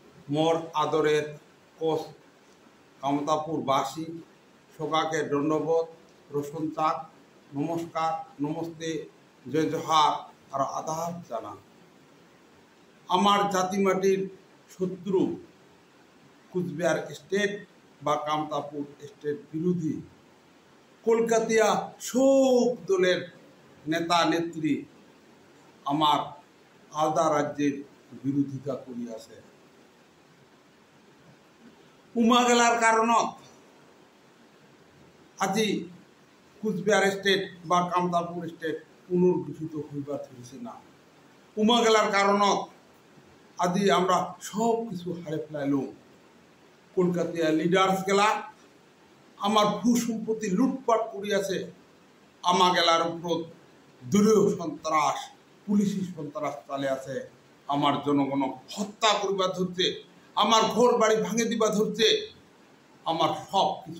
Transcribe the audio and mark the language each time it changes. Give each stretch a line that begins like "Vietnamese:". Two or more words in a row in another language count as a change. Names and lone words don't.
Rangpuri: মোর আদরের কোচ কামতাপুরবাসী সবাকে ধন্যবাদ রোশন চাক নমস্কার
Hindi: नमस्ते जय जोहार और आदाब
Rangpuri: জানা আমার জাতি মাটির শত্রু কুচবিহার স্টেট বা কামতাপুর স্টেট বিরোধী কলকাতিয়া সব দলের নেতা নেত্রী আমার আলদা রাজ্যের বিরোধিতা করিয়াছে উমাগেলার কারণত আজি কুচবিহার স্টেট বা কামতাপুর স্টেট পুনর্গঠিত হইবার ধরেছে না উমাগেলার কারণত আজি আমরা সব কিছু হারে ফেলাইলাম কলকাতা লিডার্স গেলা আমার ভূ সম্পত্তি লুটপাট করিয়াছে আমাগেলার উপর দলীয় সন্ত্রাস পুলিশি সন্ত্রাস চালে আছে আমার জনগণ হত্যা করিবা ধরছে আমার ঘর বাড়ি ভাঙে দিবা ধরছে আমার সব কিছু